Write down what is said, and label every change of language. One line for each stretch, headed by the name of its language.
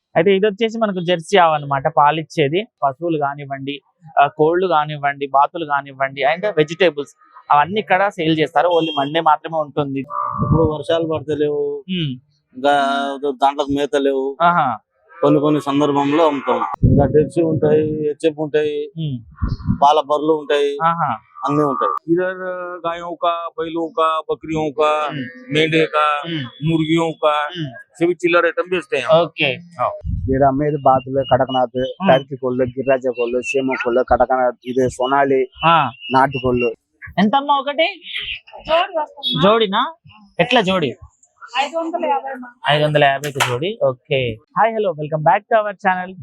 Telugu: అయితే ఇది వచ్చేసి మనకు జెర్సీ ఆవు అన్నమాట, పాలిచ్చేది. పశువులు కానివ్వండి, కోళ్లు కానివ్వండి, బాతులు కానివ్వండి, అండ్ వెజిటేబుల్స్ అవన్నీ ఇక్కడ సేల్ చేస్తారు. ఓన్లీ మండే మాత్రమే ఉంటుంది. ఇప్పుడు వర్షాలు పడతలేవు, ఇంకా దాంట్లోకి మేత లేవు. కొన్ని సందర్భంలో అమ్ముతాం. ఇంకా డెర్సీ ఉంటాయి, హెచ్ఎఫ్ ఉంటాయి, పాల బర్రెలు ఉంటాయి, అన్ని ఉంటాయి.
Hindi: इधर गायों का, बैलों का, बकरियों का, मेंढे का, मुर्गियों का सभी चिल्लर आइटम बेचते हैं।
Telugu: ఓకే. ఇక్కడ అమ్మేది బాతులు, కడకనాథ్, టర్కీ కోళ్ళు, గిరిరాజ కోళ్ళు, సీమ కోళ్ళు, కడకనాథ్, ఇది సోనాలి, నాటు కోళ్ళు. ఎంతమ్మా ఒకటి? జోడినా? ఎట్లా జోడి? 550 జోడి. Okay.
English: Hi, hello, welcome back to our channel.